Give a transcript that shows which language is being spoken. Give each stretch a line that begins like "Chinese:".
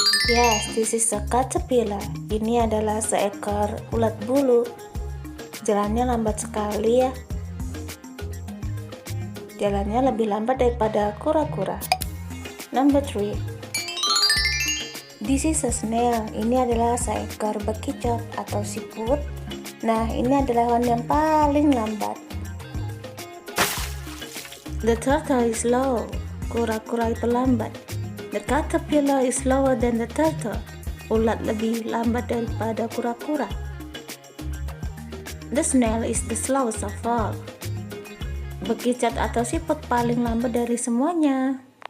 English: Yes, this is a caterpillar.
Indonesian: Ini adalah seekor ulat bulu. Jalannya lambat sekali ya. Jalannya lebih lambat daripada kura-kura.
English: Number 3. This is a snail.
Indonesian: Ini adalah seekor bekicot atau siput. Nah, ini adalah hewan yang paling lambat.
English: The turtle is slow.
Indonesian: Kura-kura itu lambat.
English: The caterpillar is slower than the turtle.
Indonesian: Ulat lebih lambat daripada kura-kura.
English: The snail is the slowest of all.
Indonesian: Bekicot atau siput paling lambat dari semuanya.